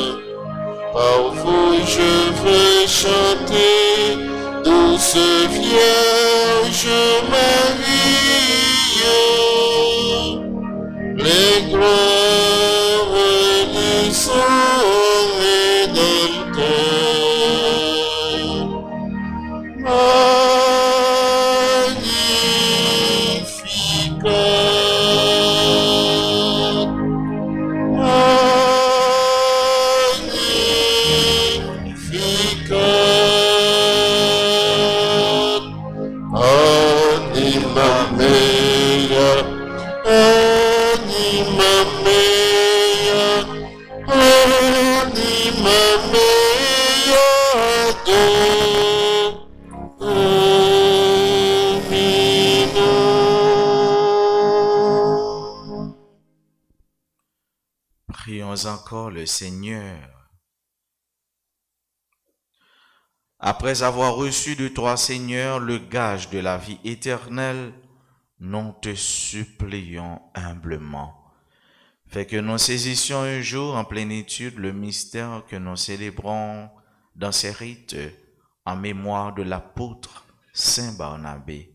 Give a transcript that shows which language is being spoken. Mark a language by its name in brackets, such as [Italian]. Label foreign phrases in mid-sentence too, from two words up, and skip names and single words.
[French] Par vous je veux chanter, douce Vierge Marie, les gloires du son rédempteur. [Latin] Magnificat, Magnificat, anima mea, anima mea, anima mea, Dominum. [French] Prions encore le Seigneur. Après avoir reçu de toi, Seigneur, le gage de la vie éternelle, nous te supplions humblement. Fais que nous saisissions un jour en plénitude le mystère que nous célébrons dans ces rites en mémoire de l'apôtre Saint Barnabé.